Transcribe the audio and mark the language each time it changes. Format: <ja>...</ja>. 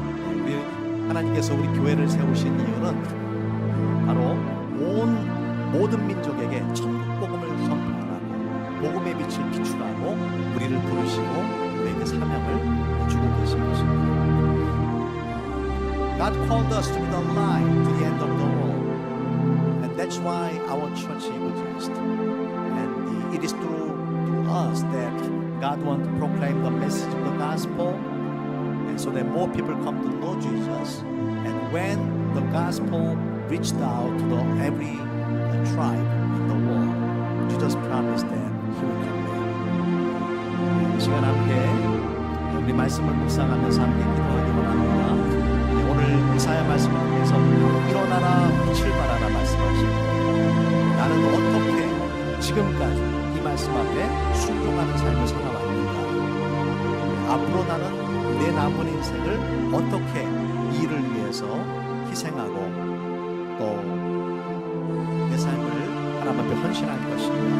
<ko>우리 하나님께서 우리 교회를 세우신 이유는 바로 모든 민족에게 천국 복음을 선포하라고 복음의 빛을 비추라고 우리를 부르시고 우리에게 사명을 주고 계신 것입니다.</ko> <en>God called us to be the light to the end of the world, and that's why our church exists. And it is through us that God wants to proclaim the message of the gospel, and so that more people come to know Jesus. And when the gospel reached out to every tribe in the world, Jesus promised that He will come back.</en> <ko>이 시간 함께 우리 말씀을 묵상하면서 함께 기도하기 원합니다. 오늘 이사야 말씀을 통해서 일어나라 빛을 발하라 말씀하시고 나는 어떻게 지금까지 이 말씀 앞에 순종하는 삶을 살아왔는가, 앞으로 나는 내 남은 인생을 어떻게 이 일을 위해서 희생하고 또 내 삶을 하나님 앞에 헌신할 것인가.</ko>